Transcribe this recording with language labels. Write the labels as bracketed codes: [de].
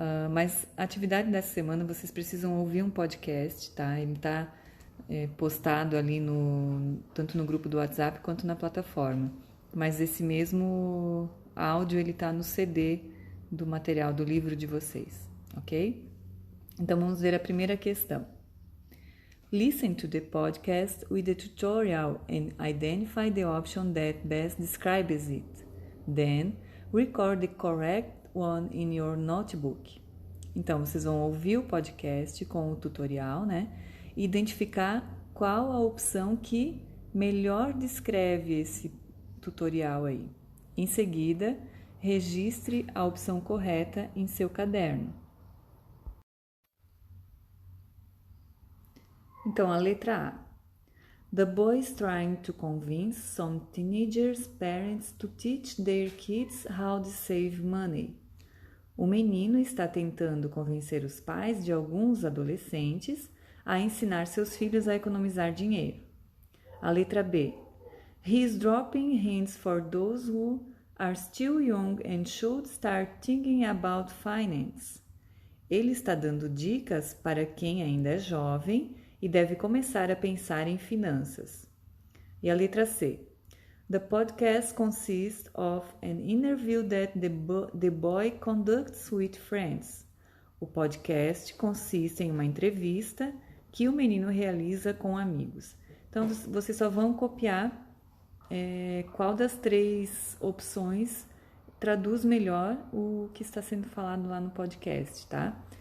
[pt] Mas a atividade dessa semana vocês precisam ouvir um podcast, tá? Ele tá postado ali tanto no grupo do WhatsApp quanto na plataforma. Mas esse mesmo áudio ele tá no CD do material do livro de vocês, ok? Então vamos ver a primeira questão. [en] Listen to the podcast with the tutorial and identify the option that best describes it. Then, record the correct one in your notebook. [pt] Então, vocês vão ouvir o podcast com o tutorial, né? E identificar qual a opção que melhor descreve esse tutorial aí. Em seguida, registre a opção correta em seu caderno. Então, a letra A. [en] The boy is trying to convince some teenagers' parents to teach their kids how to save money. [pt] O menino está tentando convencer os pais de alguns adolescentes a ensinar seus filhos a economizar dinheiro. A letra B. [en] He is dropping hints for those who are still young and should start thinking about finance. [pt] Ele está dando dicas para quem ainda é jovem e deve começar a pensar em finanças. E a letra C. [en] The podcast consists of an interview that the boy conducts with friends. [pt] O podcast consiste em uma entrevista que o menino realiza com amigos. Então, vocês só vão copiar qual das três opções traduz melhor o que está sendo falado lá no podcast, tá?